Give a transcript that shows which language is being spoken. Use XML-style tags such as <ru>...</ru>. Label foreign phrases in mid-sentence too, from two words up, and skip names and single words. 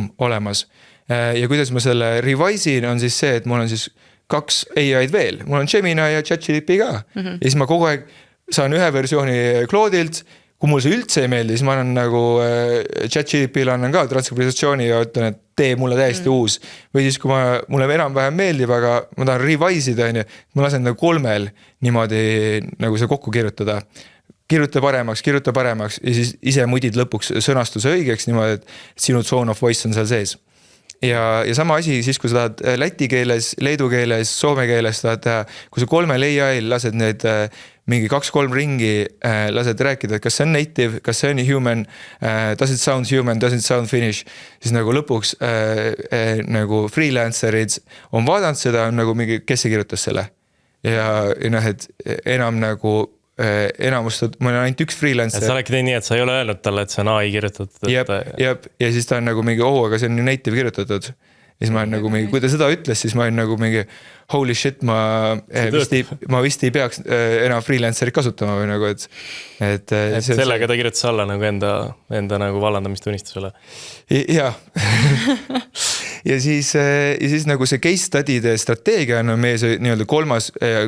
<et>Ja kuidas ma selle revise'in on siis see, et mul on siis 2 AI-d veel, mul on Gemini ja ChatGPT ka ja siis ma kogu aeg saan ühe versiooni Claude'ilt, kui mul see üldse ei meeldi, siis ma annan nagu ChatGPT-le annan ka transkribatsiooni ja ütlen, et tee mulle täiesti uus. Või siis, kui mulle enam-vähem meeldib, aga ma tahan revise ida, ma lasen nagu 3 niimoodi nagu see kokku kirjutada. Kirjuta paremaks ja siis ise mudid lõpuks sõnastuse õigeks niimoodi, et sinu</et> <en>tone of voice</en> <et>on seal sees. Ja sama asi siis, kui sa tahad läti keeles, leedu keeles, soome keeles tahad teha, kui sa 3 AI-l lased need mingi 2-3 ringi, lased rääkida, kas see on native, kas see on human,</et> <en>does it sound human, does it sound Finnish,</en> <et>siis nagu lõpuks nagu freelancerid on vaadanud seda, on nagu mingi, kes see kirjutas selle. Ja noh, et enam nagu enamust, mul on ainult üks freelancer. Et sa oledki teinud nii, et sa ei ole öelnud talle, et see on AI kirjutatud. Ja siis ta on nagu mingi, aga see on native kirjutatud. Ja siis ma olen nagu mingi, kui ta seda ütles, siis ma olen nagu mingi</et> <en>holy shit,</en> <et>ma vist ei peaks enam freelancerit kasutama või nagu, et sellega ta kirjutas alla nagu enda nagu vallandamistunnistusele. Jah. Ja siis nagu see</et> <en>case study'de</en> <et>strateegia on meie see nii-öelda 3.</et>